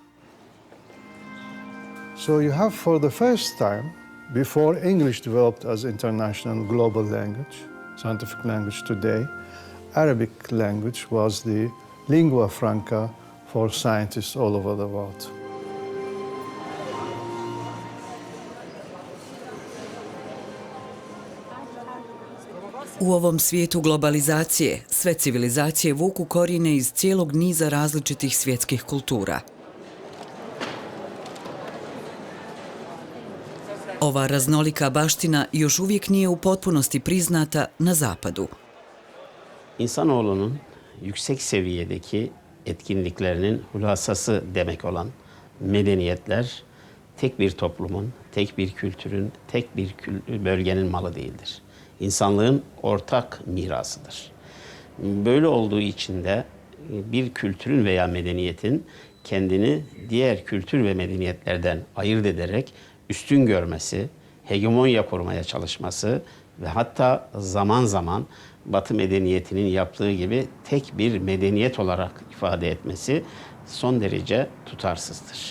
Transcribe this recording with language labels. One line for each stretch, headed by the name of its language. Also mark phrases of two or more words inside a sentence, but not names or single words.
English: So you have, for the first time, before English developed as international global language, scientific language today, Arabic language was the lingua franca for scientists all over the world.
Bosnian: U ovom svijetu globalizacije, sve civilizacije vuku korijene iz cijelog niza različitih svjetskih kultura. Ova raznolika baština još uvijek nije u potpunosti priznata na Zapadu.
Turkish: İnsanoğlunun yüksek seviyedeki etkinliklerinin hulasası demek olan medeniyetler tek bir toplumun, tek bir kültürün, tek bir bölgenin malı değildir. İnsanlığın ortak mirasıdır. Böyle olduğu için de bir kültürün veya medeniyetin kendini diğer kültür ve medeniyetlerden ayırt ederek üstün görmesi, hegemonya kurmaya çalışması ve hatta zaman zaman Batı medeniyetinin yaptığı gibi tek bir medeniyet olarak ifade etmesi son derece tutarsızdır.